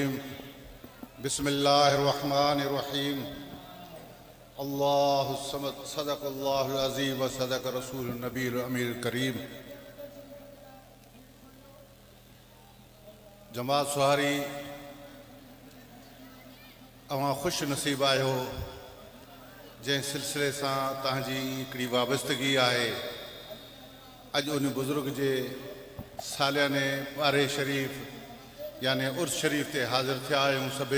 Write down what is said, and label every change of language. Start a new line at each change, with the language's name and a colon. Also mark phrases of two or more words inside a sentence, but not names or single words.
Arabic: الرجيم بسم الله الرحمن الرحيم الله الصمد صدق الله العظيم وصدق رسوله النبي الأمير الكريم.
Sindhi: जमात सुहारी अवां खुश नसीब आहियो जंहिं सिलसिले सां तव्हांजी हिकिड़ी वाबस्तगी आहे। अॼु उन बुज़ुर्ग जे सालियाने ॿारे शरीफ़ यानी उर्स शरीफ़ ते हाज़िर थिया आहियूं सभे।